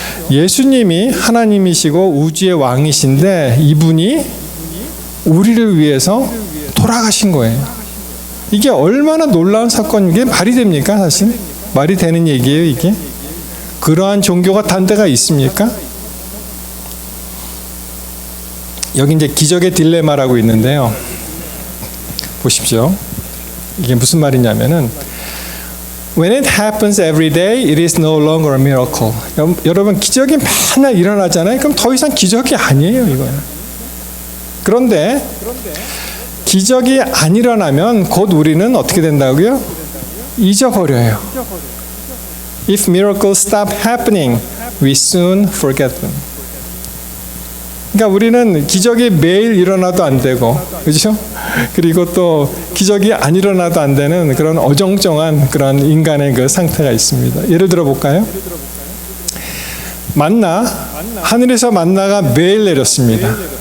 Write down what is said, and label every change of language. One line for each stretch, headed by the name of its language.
Korean: 예수님이 하나님이시고 우주의 왕이신데 이분이 우리를 위해서 돌아가신 거예요. 이게 얼마나 놀라운 사건인 게 말이 됩니까? 사실 말이 되는 얘기예요, 이게. 그러한 종교가 단 데가 있습니까? 여기 이제 기적의 딜레마라고 있는데요. 보십시오. 이게 무슨 말이냐면은
English: When it happens every day, it is no longer a miracle.
Korean: 여러분, 기적이 맨날 일어나잖아요. 그럼 더 이상 기적이 아니에요, 이거는. 그런데 기적이 안 일어나면 곧 우리는 어떻게 된다고요? 잊어버려요.
English: If miracles stop happening, we soon forget them.
Korean: 그러니까 우리는 기적이 매일 일어나도 안 되고, 그렇죠? 그리고 또 기적이 안 일어나도 안 되는 그런 어정쩡한 그런 인간의 그 상태가 있습니다. 예를 들어 볼까요? 만나, 하늘에서 만나가 매일 내렸습니다.